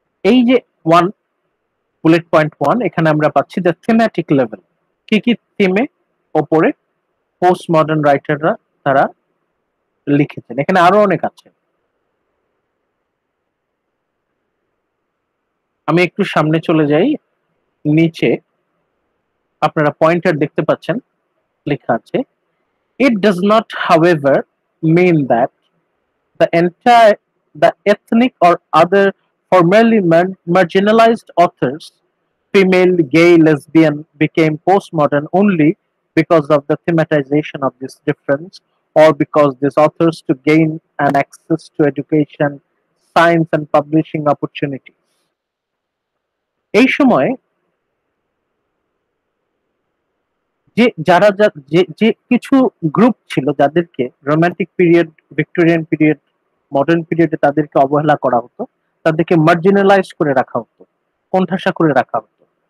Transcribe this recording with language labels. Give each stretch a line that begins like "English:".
Bangla: এই যে one, bullet point one, এখানে আমরা পাচ্ছি দ্য থিমেটিক লেভেল, কি কি থিমে ওপরে পোস্ট মডার্ন রাইটাররা তারা লিখেছেন। এখানে আরো অনেক আছে, আমি একটু সামনে চলে যাই। নিচে আপনারা পয়েন্টার দেখতে পাচ্ছেন, লেখা আছে
English: it does not however mean that the entire the ethnic or other formerly marginalized authors, female, gay, lesbian, became postmodern only because of the thematization of this difference, or because these authors to gain an access to education, science and publishing opportunities.
Bangla: এই সময় যে যারা যে কিছু group ছিল যাদেরকে romantic period, Victorian period, modern পিরিয়ডে তাদেরকে অবহেলা করা হতো, তাদেরকে মার্জিনালাইজ করে রাখা হতো, কোণঠাসা করে রাখা হতো।